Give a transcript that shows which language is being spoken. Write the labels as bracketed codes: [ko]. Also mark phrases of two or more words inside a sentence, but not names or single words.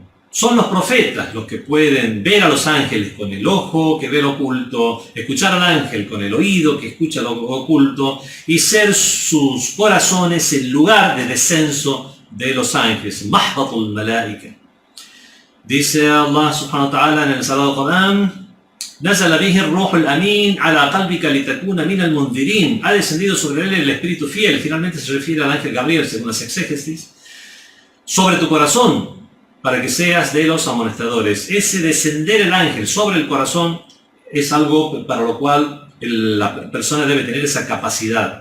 [es] Son los profetas los que pueden ver a los ángeles con el ojo que ve lo oculto, escuchar al ángel con el oído que escucha lo oculto y ser sus corazones el lugar de descenso de los ángeles. [ar] مهبط الملائكة. [es] Dice Allah [ar] سبحانه وتعالى [es] en el Sagrado Corán: [ar] نزل به الروح الأمين على قلبك لتكون من المنذرين. [es] Ha descendido sobre él el Espíritu fiel. Finalmente se refiere al ángel Gabriel, según las exégesis, sobre tu corazón, para que seas de los amonestadores. Ese descender el ángel sobre el corazón es algo para lo cual la persona debe tener esa capacidad.